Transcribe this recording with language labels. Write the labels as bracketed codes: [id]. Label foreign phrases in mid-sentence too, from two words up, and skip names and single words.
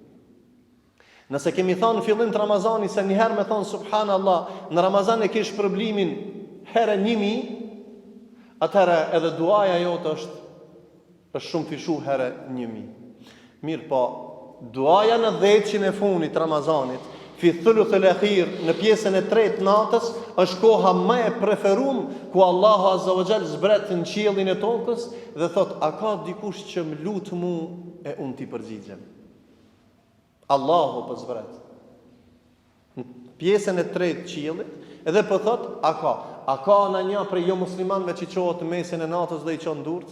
[sq] Nëse kemi thonë në fillim të Ramazani se një herë me thonë subhanallah, në Ramazan e kish shpërblimin herë 1000, atëherë edhe duaja jote është shumë fishu herë 1000. Mirë po, duaja në 10 e funit Ramazanit, [ar] في الثلث الأخير, [sq] në pjesën e tretë natës, është koha më e preferuar ku Allahu [ar] عز وجل [sq] zbret në qiellin e tokës dhe thot, a ka dikush që më lut mu e unë t'i përgjigjem. Allahu po zbret. Në pjesën e tretë qiellit edhe po thot, a ka në një prej jo muslimanëve që qohet në mesin e natës dhe i çon durt?